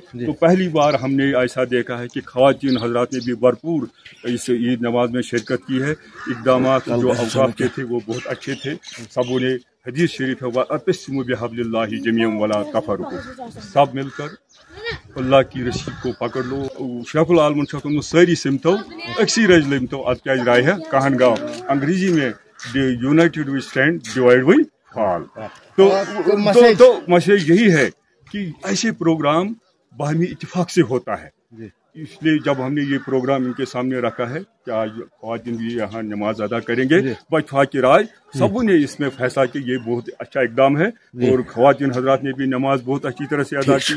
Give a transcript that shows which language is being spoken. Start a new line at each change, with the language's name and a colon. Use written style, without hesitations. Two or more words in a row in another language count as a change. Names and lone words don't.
Hindi: तो पहली बार हमने ऐसा देखा है कि ख़वातीन हजरात ने भी भरपूर इस ईद नमाज में शिरकत की है। इक़दाम जो अवकाफ के थे वो बहुत अच्छे थे। सबों ने हदीस शरीफ है
Arabic: واعتصموا بحبل الله جميعا ولا تفرقوا,
Hindi: सब मिलकर अल्लाह की रस्सी को पकड़ लो।
Kashmiri: शेखुल आलम शकुन सारी सिमतो अक्सी रज लिमतो अत
Hindi: क्या राय है
Kashmiri: कहन गाँव
Hindi: अंग्रेजी में
English: united we stand divide we fall.
Hindi: तो मैसेज यही है कि ऐसे प्रोग्राम बाहमी इत्तेफाक से होता है। इसलिए जब हमने ये प्रोग्राम इनके सामने रखा है कि आज ख्वातीन भी यहाँ नमाज अदा करेंगे, बतफाक राय सबों ने इसमें फैसला कि ये बहुत अच्छा इक़दाम है और ख्वातीन हजरात ने भी नमाज बहुत अच्छी तरह से अदा की।